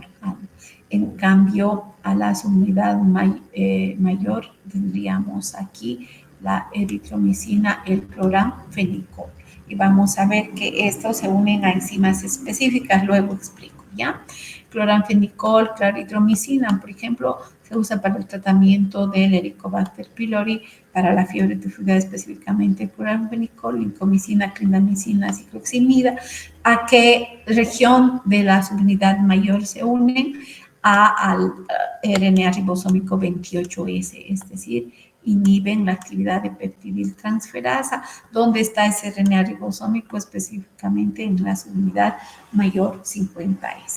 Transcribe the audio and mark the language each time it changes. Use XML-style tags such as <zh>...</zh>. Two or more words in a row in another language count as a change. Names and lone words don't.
<es>En cambio, a la subunidad mayor tendríamos aquí la eritromicina, el cloranfenicol. Y vamos a ver que estos se unen a enzimas específicas, luego explico, ¿ya? Cloranfenicol, claritromicina, por ejemplo, se usa para el tratamiento del Helicobacter pylori, para la fiebre tifoidea específicamente cloranfenicol, lincomicina, clindamicina, cicloximida. ¿A qué región de la subunidad mayor se unen? Al RNA ribosómico 28S, es decir, inhiben la actividad de peptidiltransferasa. ¿Dónde está ese RNA ribosómico? Específicamente en la subunidad mayor 50S.</es>